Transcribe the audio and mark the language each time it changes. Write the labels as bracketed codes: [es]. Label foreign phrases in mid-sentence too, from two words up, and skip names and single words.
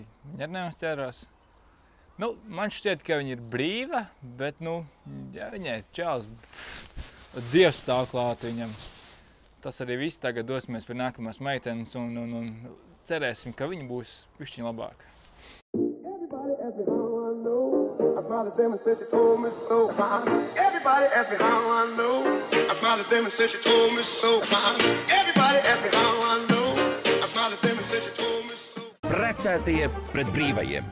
[lv] Viņa ar neuzķērās. Man šķiet, ka viņa ir brīva, bet, ja viņai ir čāls, Dievs stāv klāt viņam. Tas arī viss. Tagad dosimies pie nākamās meitenes un cerēsim, ka viņa būs bišķiņ labāka. [en] Everybody ask me how I know. I smiled at them and said she told me so. Everybody ask me how I know. I smiled at them and said she told me so. Everybody ask me how I know. I smiled at them and said she told me so. [lv] Precētie pret brīvajiem.